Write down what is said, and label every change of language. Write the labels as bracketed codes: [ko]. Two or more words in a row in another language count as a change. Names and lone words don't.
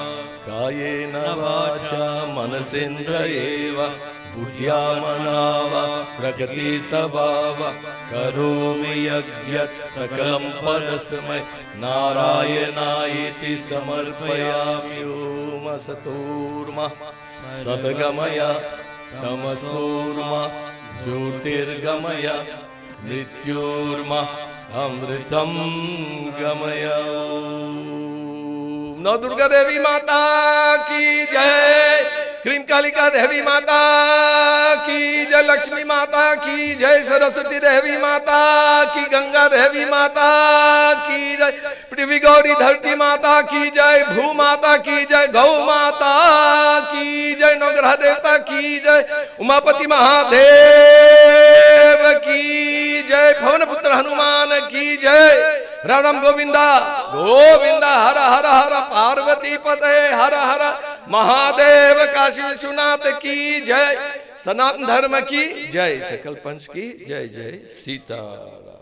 [sa] कायेन वाचा मनसेन्द्र एव बुद्ध्या मानव प्रकटित भाव करोमि यज्ञात् सकलं पदस्मै नारायणेति समर्पयामि ॐ असतोर्मा सद्गमय तमसोर्मा ज्योतिर्गमय मृत्योर्मा अमृतं गमय. [hi] नौ दुर्गा देवी माता की जय, क्रीम कालिका देवी माता की जय, लक्ष्मी माता की जय, सरस्वती देवी माता की, गंगा देवी माता की जय, पृथ्वी गौरी धरती माता की जय, भू माता की जय, गौ माता की जय, नवग्रह देवता की जय, उमापति महादेव की जय, पवन पुत्र हनुमान की जय, राम राम गोविंदा गोविंदा, हर हर हर पार्वती पते, हर हर महादेव, काशी विश्वनाथ की जय, सनातन धर्म की जय, सकल पंच की जय जय सीताराम.